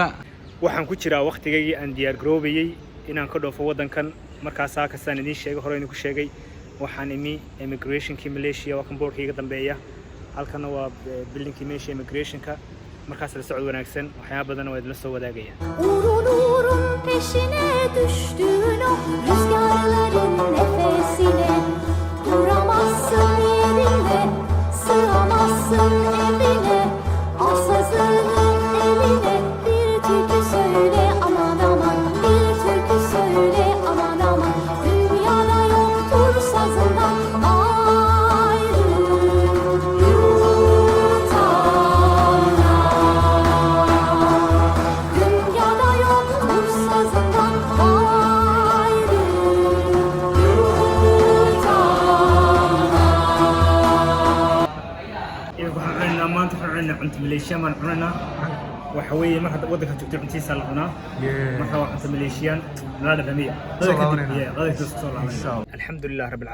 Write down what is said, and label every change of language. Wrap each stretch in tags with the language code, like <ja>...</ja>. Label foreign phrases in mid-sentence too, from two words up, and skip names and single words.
<so>waxaan ku jiraa waqtigaygii aan diyaar garoobayay inaan ka dhoofo wadankan markaas kastaan idin sheegay hore inuu ku sheegay waxaan imi immigrationkii Malaysia waa kan boorkayga dambeeya halkana waa buildingkii Malaysia immigrationka markaas la socod wanaagsan waxyaabo badan oo idin soo wadaagaya</so> <tr>Urun peşine düştüğün o rüzgarların nefesine duramazsın yerinde sığamazsın evine al sazının eline bir türkü söyle aman aman bir türkü söyle aman aman dünyada yoktur sazından ayrı yurtana dünyada yoktur sazından ayrı</tr> <so>yurtana maanta waxaan cunto Malaysia man cunana waxa weeye marka wadanka joogto cuntiisa la cunaa marka waa cunto Malaysian nala dhamiya</so> <ar>الحمد لله رب</ar>